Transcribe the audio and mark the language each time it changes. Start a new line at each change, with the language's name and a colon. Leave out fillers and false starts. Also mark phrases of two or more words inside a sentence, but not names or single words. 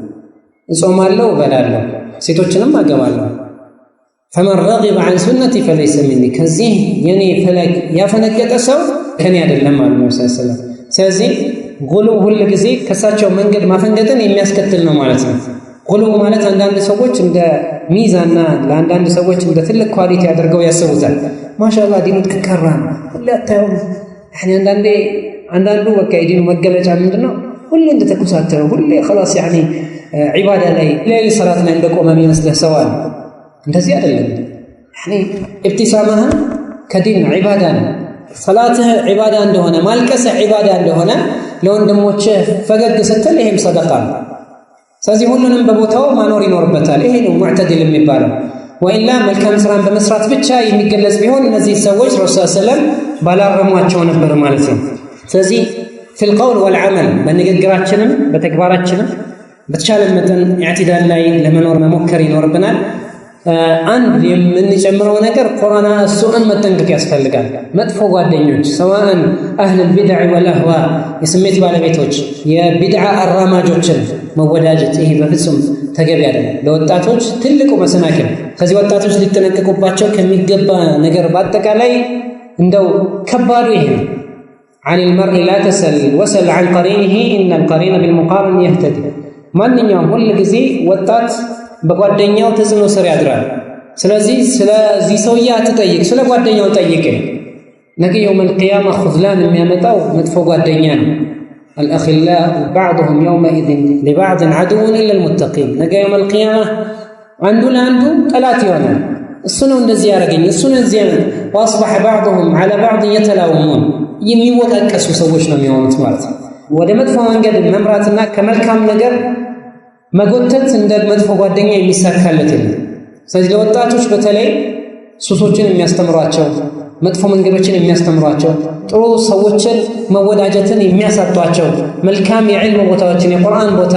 Amharic: እጾማለሁ፣ እበላለሁ፣ ሴቶችንም አገባለሁ።
Arabic: فمن رغب عن سنتي فليس مني፣
Amharic: ከዚህ የኔ ፈለግ ያፈነገጠ ሰው ከኔ አይደለም አሉ ነብዩ
Arabic: صلى الله عليه وسلم።
Amharic: ስለዚህ ጉሉው ሁሉ ጊዜ ከሳቸው መንገድ ማፈንገጥን የሚያስከትል ነው ማለት ነው። ጉሉው ማለት አንዳንድ ሰዎች እንደ ሚዛንና ለአንዳንድ ሰዎች እንደ ትልቅ ኳሊቲ አድርገው ያስቡታል። ማሻአላህ ዲኑ ተከራ ሁሉ አታዩ አንዳንዱ በቃ የዲኑ መገለጫ ምንድነው? ሁሉ እንደተኩሳተረ ሁሉ
Arabic: خلاص يعني
Amharic: ዒባዳ ላይ ሌሊት ሰላት ላይ እንደቆመ የሚመስልህ ሰው አለ። እንደዚህ አይደለም።
Arabic: يعني ابتسامها
Amharic: ከዲን ዒባዳ ነው። ሰላትህ ዒባዳ እንደሆነ ማልቀስህ ዒባዳ እንደሆነ ለወንድሞችህ ፈገግ ስትል ይሄም ሰደቃ ነው። ስለዚህ ሁሉንም በቦታው ማኖር ይኖርበታል። ይሄ ነው ሙዕተዲል የሚባለው። ወኢላ መልካም ስራን በመስራት ብቻ የሚገለጽ ቢሆን እነዚህ ሰዎች ረሱል ሰለም ባላረሟቸው ነበር ማለት ነው። ስለዚህ
Arabic: في القول والعمل
Amharic: በንግግራችንም በተግባራችንም በተቻለ መጠን ኢዕቲዳል ላይ ለመኖር መሞከር ይኖርብናል። አንድ የምንጨምረው ነገር
Arabic: قرناء السوء
Amharic: መጠንቀቅ ያስፈልጋል። መጥፎ ጓደኞች ሰዋን አህል
Arabic: البدع والاهواء
Amharic: የስሜት ባለቤቶች የቢድዓ አራማጆችን መወዳጀት ይሄ በፍጹም ተገቢ አይደለም። ለወጣቶች ትልቁ መሰናክል ከዚህ ወጣቶች ሊጠነቀቁባቸው ከሚገባ ነገር በአጠቃላይ እንደው ከባዱ ይሄ ነው።
Arabic: عن المرء لا تسل وسل عن قرينه إن القرين بالمقارن يهتدي
Amharic: ማንኛውም ሁሉ ጊዜ ወጣት በጓደኛው ተጽዕኖ ስር ያድራል። ስለዚህ ሰውዬ አትጠይቅ፣ ስለ ጓደኛው ጠይቅ። ነገ
Arabic: يوم القيامة
Amharic: ኹዝላን የሚያመጣው መጥፎ ጓደኛ ነው።
Arabic: الأخلاء بعضهم يومئذ لبعض عدو إلا المتقين
Amharic: ነገ
Arabic: يوم القيامة
Amharic: አንዱ ለአንዱ ጠላት ይሆናል። እሱ ነው እንደዚህ ያደረገኝ፣ እሱ ነው እንደዚህ ያደረገኝ።
Arabic: واصبح بعضهم على بعض يتلاومون
Amharic: የሚወቃቀሱ ሰዎች ነው የሚሆኑት ማለት ነው። ወደ መጥፎ መንገድ መምራትና ከመልካም ነገር መጎተት እንደ መጥፎ ጓደኛ የሚሳካለት የለም። ስለዚህ ለወጣቶች በተለይ ሱሶችን የሚያስተምሯቸው፣ መጥፎ መንገዶችን የሚያስተምሯቸው፣ ጥሩ ሰዎችን መወዳጀትን የሚያሳጧቸው፣ መልካም የዕልም ቦታዎችን የቁርአን ቦታ